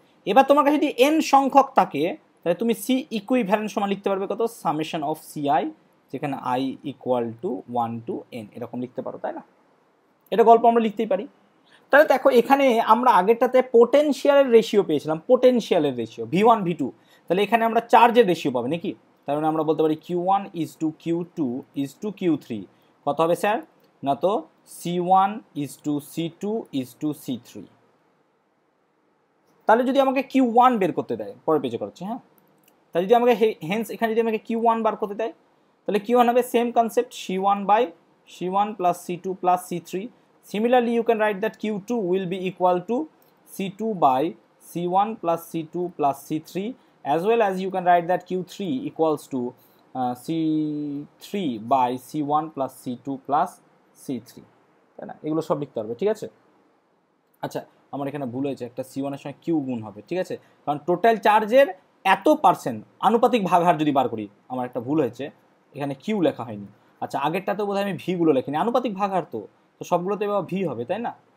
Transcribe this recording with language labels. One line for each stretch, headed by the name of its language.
Bangla: এবার তোমার কাছে যদি এন সংখ্যক থাকে তাহলে তুমি সি ইকুইভ্যালেন্ট সমান লিখতে পারবে কত, সামেশন অফ CI, যেখানে I equal to 1 to n এরকম লিখতে পারো, তাই না? এটা গল্প আমরা লিখতেই পারি। তাহলে দেখো এখানে আমরা আগেরটাতে পোটেনশিয়ালের রেশিও পেয়েছিলাম, পোটেনশিয়ালের রেশিও V1 V2, তাহলে এখানে আমরা চার্জের রেশিও পাবো নাকি।
English: তার মানে আমরা বলতে পারি Q1 is to Q2 is to Q3
Bangla: কত হবে স্যার, না তো
English: C1 is to C2 is to C3।
Bangla: তাহলে যদি আমাকে Q1 বের করতে দেয়, পরের পেজে করছি, হ্যাঁ, তাহলে যদি আমাকে হেন্স এখানে যদি আমাকে Q1 বার করতে দেয়, তাহলে Q1 হবে same concept, C1 plus C2 plus C3।
English: Similarly, you can write that Q2 will be equal to C2 by C1 plus C2 plus C3, as well as you can write that Q3 equals to C3 by C1 plus C2 plus C3,
Bangla: তাই না? এগুলো সব লিখতে পারবে, ঠিক আছে। আচ্ছা আমার এখানে ভুল হয়েছে, একটা C1 এর সঙ্গে কিউ গুণ হবে, ঠিক আছে, কারণ টোটাল চার্জের এত পার্সেন্ট আনুপাতিক ভাগহার যদি বার করি, আমার একটা ভুল হয়েছে, এখানে কিউ লেখা হয়নি। আচ্ছা আগেরটাতে বোধহয় আমি ভিগুলো লিখিনি, আনুপাতিক ভাগহার তো সবগুলোতে এবার ভি হবে, তাই না?